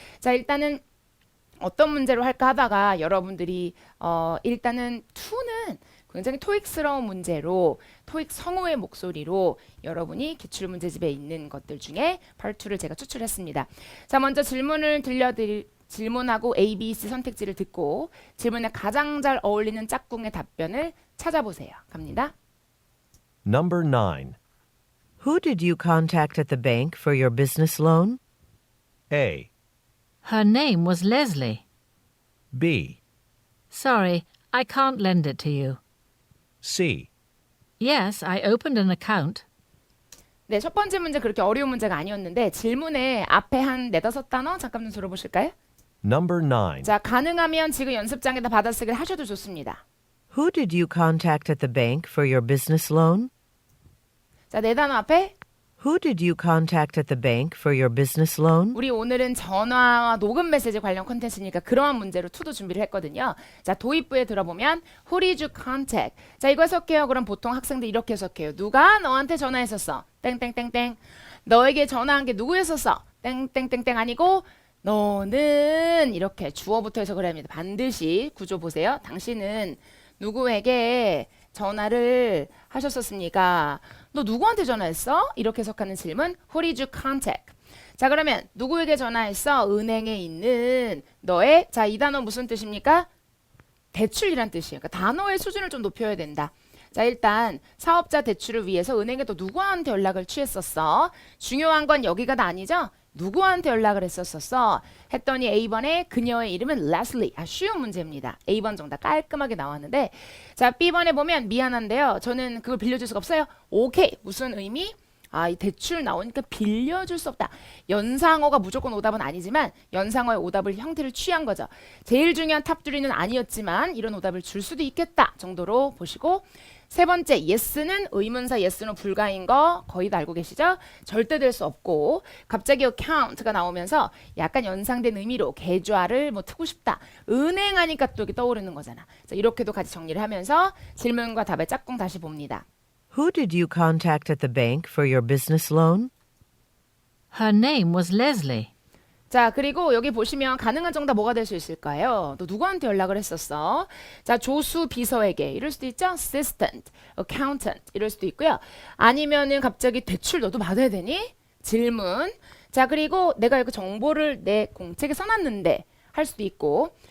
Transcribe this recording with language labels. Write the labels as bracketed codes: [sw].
[ko] 자 일단은 어떤 문제로 할까 하다가 여러분들이 일단은 2는 굉장히 토익스러운 문제로 토익 성우의 목소리로 여러분이 기출문제집에 있는 것들 중에 Part 2를 제가 추출했습니다. 자 먼저 질문하고 A, B, C 선택지를 듣고 질문에 가장 잘 어울리는 짝꿍의 답변을 찾아보세요. 갑니다. [en] Number 9. Who did you contact at the bank for your business loan? A. Her name was Leslie. B. Sorry, I can't lend it to you. C. Yes, I opened an account. [ko] 네, 첫 번째 문제 그렇게 어려운 문제가 아니었는데 질문에 앞에 한 4-5단어 잠깐 좀 들어보실까요? [en] Number 9. [ko] 자, 가능하면 지금 연습장에다 받아쓰기를 하셔도 좋습니다. [en] Who did you contact at the bank for your business loan? [ko] 자, 4단어 앞에 [en] Who did you contact at the bank for your business loan? [ko] 우리 오늘은 전화와 녹음 메시지 관련 콘텐츠니까 그러한 문제로 투도 준비를 했거든요. 자, 도입부에 들어보면 [en] Who did you contact? [ko] 자, 이거 해석해요. 그럼 보통 학생들 이렇게 해석해요. 누가 너한테 전화했었어? 땡땡땡땡. 너에게 전화한 게 누구였었어? 땡땡땡땡 아니고 너는 이렇게 주어부터 해서 그래야 합니다. 반드시 구조 보세요. 당신은 누구에게 전화를 하셨었습니까? 너 누구한테 전화했어? 이렇게 해석하는 질문 [en] Who did you contact? [ko] 자 그러면 누구에게 전화했어? 은행에 있는 너의 자 이 단어 무슨 뜻입니까? 대출이란 뜻이에요. 그러니까 단어의 수준을 좀 높여야 된다. 자 일단 사업자 대출을 위해서 은행에 또 누구한테 연락을 취했었어? 중요한 건 여기가 다 아니죠? 누구한테 연락을 했었었어? 했더니 A번에 그녀의 이름은 레슬리. 쉬운 문제입니다. A번 정답 깔끔하게 나왔는데 자 B번에 보면 미안한데요. 저는 그걸 빌려줄 수가 없어요. 오케이. 무슨 의미? 이 대출 나오니까 빌려줄 수 없다. 연상어가 무조건 오답은 아니지만 연상어의 오답을 형태를 취한 거죠. 제일 중요한 탑3는 아니었지만 이런 오답을 줄 수도 있겠다 정도로 보시고 세 번째 yes는 의문사 yes, no 불가인 거 거의 다 알고 계시죠? 절대 될 수 없고 갑자기 account가 나오면서 약간 연상된 의미로 계좌를 뭐 트고 싶다. 은행 하니까 또 이렇게 떠오르는 거잖아. 자, 이렇게도 같이 정리를 하면서 질문과 답의 짝꿍 다시 봅니다. [en] Who did you contact at the bank for your business loan? Her name was Leslie. [ko] 자, 그리고 여기 보시면 가능한 정답 뭐가 될 수 있을까요? 너 누구한테 연락을 했었어? 자, 조수 비서에게 이럴 수도 있죠? assistant, accountant 이럴 수도 있고요. 아니면은 갑자기 대출 너도 받아야 되니? 질문. 자, 그리고 내가 이렇게 정보를 내 공책에 써놨는데 할 수도 있고.